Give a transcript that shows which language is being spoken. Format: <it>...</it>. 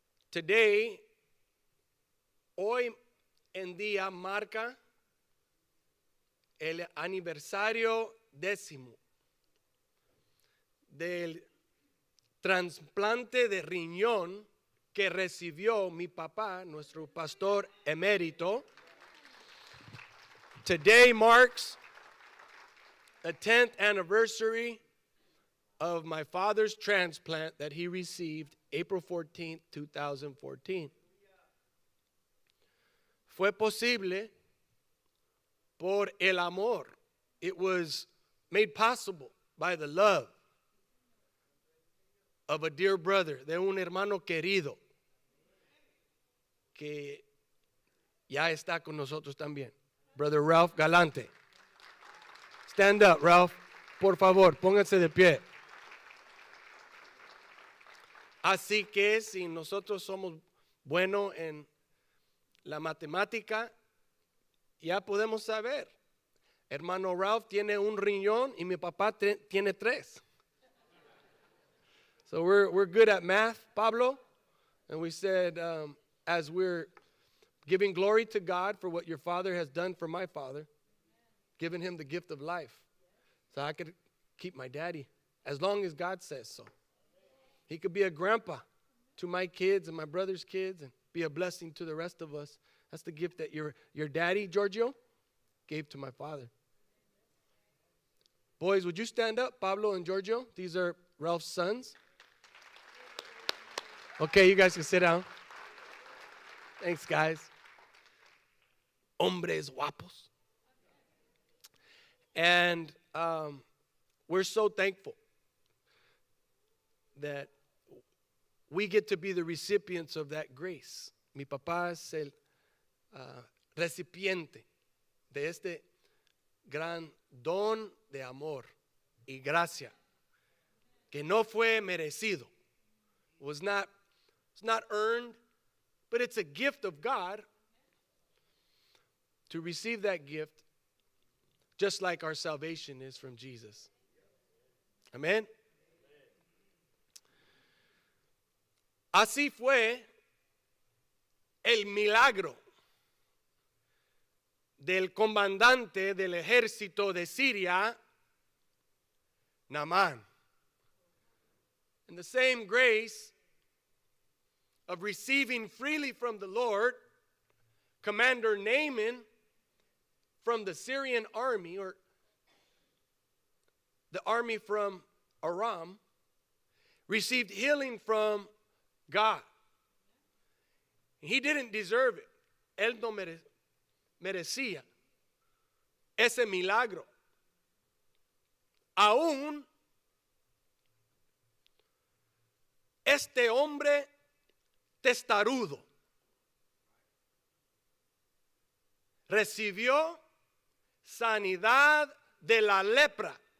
<en>Today,</en> <es>hoy en día marca el aniversario 10 del trasplante de riñón que recibió mi papá, nuestro pastor emérito.</es> <en>Today marks the 10th anniversary of my father's transplant that he received April 14th, 2014.</en> <es>Fue posible por el amor.</es> <en>It was made possible by the love of a dear brother,</en> <es>de un hermano querido que ya está con nosotros también.</es> <en>Brother Ralph Galante. Stand up, Ralph.</en> <es>Por favor, pónganse de pie. Así que si nosotros somos buenos en la matemática, ya podemos saber. Hermano Ralph tiene un riñón y mi papá tiene 3.</es> <en>So we're good at math, Pablo. And we said, as we're giving glory to God for what your father has done for my father, giving him the gift of life, so I could keep my daddy as long as God says so. He could be a grandpa to my kids and my brother's kids and be a blessing to the rest of us. That's the gift that your daddy, Giorgio, gave to my father. Boys, would you stand up, Pablo and Giorgio? These are Ralph's sons. Okay, you guys can sit down. Thanks, guys.</en> <es>Hombres guapos.</es> <en>And we're so thankful that we get to be the recipients of that grace.</en> <es>Mi papá es el recipiente de este gran don de amor y gracia que no fue merecido.</es> <en>It's not earned, but it's a gift of God. To receive that gift, just like our salvation is from Jesus.</en> <es>Amén. Así fue el milagro del comandante del ejército de Siria, Naamán.</es> <en>And the same grace of receiving freely from the Lord, Commander Naaman from the Syrian army, or the army from Aram, received healing from God. He didn't deserve it.</en> <es>Él no merecía ese milagro. Aún este hombre testarudo recibió sanidad de la lepra.</es>